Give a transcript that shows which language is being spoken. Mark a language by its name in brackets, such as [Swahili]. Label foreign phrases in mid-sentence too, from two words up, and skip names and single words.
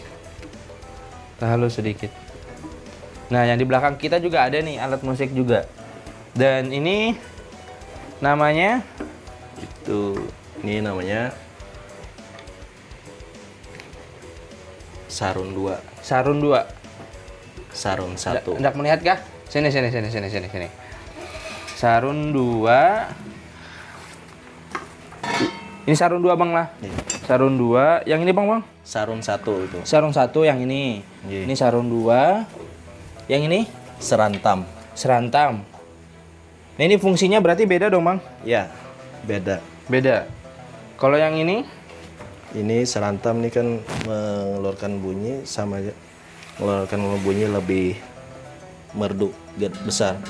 [Indonesian] Tak halus sedikit. Nah, yang di belakang kita juga ada nih alat musik juga. Dan ini namanya ini namanya sarun 2. Sarun 2. Sarun 1. Hendak melihat kah? Sini. Sarun 2. Ini sarun 2 Bang lah. Iya. Sarun 2. Yang ini Bang. Sarun 1 itu. Sarun 1 yang ini. Iya. Ini sarun 2. Yang ini Serantam. serantam. Nah, ini fungsinya berarti beda dong Bang? Ya, beda. Beda. Kalau yang ini Serantam nih kan mengeluarkan bunyi sama aja. Mengeluarkan bunyi lebih merdu, besar.